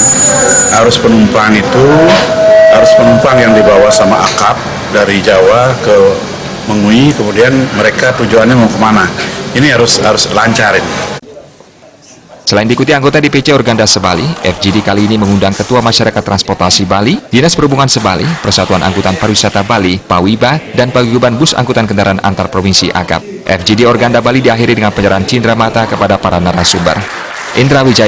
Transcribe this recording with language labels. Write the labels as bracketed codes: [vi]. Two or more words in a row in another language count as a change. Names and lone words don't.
[id] Harus penumpang yang dibawa sama akap dari Jawa ke Mengwi, kemudian mereka tujuannya mau kemana. Ini harus lancar ini. Selain diikuti anggota DPC Organda Sebali, FGD kali ini mengundang Ketua Masyarakat Transportasi Bali, Dinas Perhubungan Sebali, Persatuan Angkutan Pariwisata Bali, Pawiba, dan Paguyuban Bus Angkutan Kendaraan Antar Provinsi AKAP. FGD Organda Bali diakhiri dengan penyerahan cindera mata kepada para narasumber. Indra Wijaya.